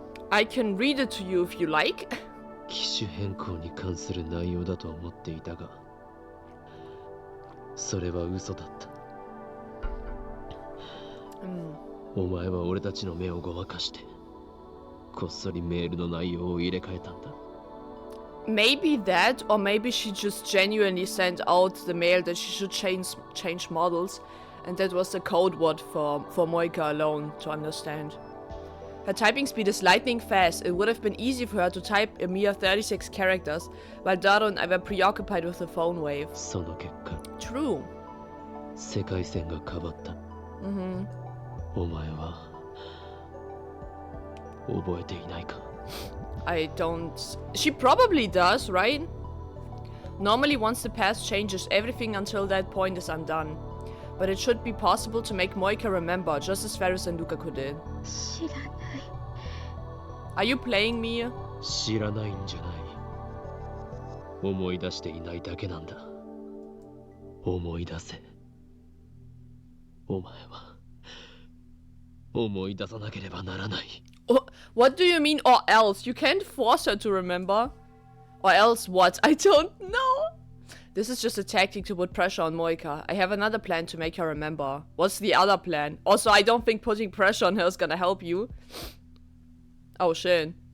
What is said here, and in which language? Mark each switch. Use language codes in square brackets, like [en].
[en] I can read it to you if you like. [ja] 機種変更に関する内容だと思っていたが、それは嘘だった。お前は俺たちの目をごまかして、こっそりメールの内容を入れ替えたんだ。 [en] Maybe that, or maybe she just genuinely sent out the mail that she should change models. And that was the code word for Moika alone to understand. Her typing speed is lightning fast. It would have been easy for her to type a mere 36 characters, while Daru and I were preoccupied with the phone wave. [ja] その結果 [en] True. [ja] 世界線が変わった。お前は覚えていないか？ [en] I don't... She probably does, right? Normally once the past changes, everything until that point is undone. But it should be possible to make Moika remember, just as Ferris and Lukaku did. [ja] 知らない。 [en] Are you playing me? [ja] 知らないんじゃない。思い出していないだけなんだ。思い出せ。お前は思い出さなければならない。 [en] Oh, what do you mean, or else? You can't force her to remember. Or else what? I don't know. This is just a tactic to put pressure on Moika. I have another plan to make her remember. What's the other plan? Also, I don't think putting pressure on her is gonna help you. Oh, shit.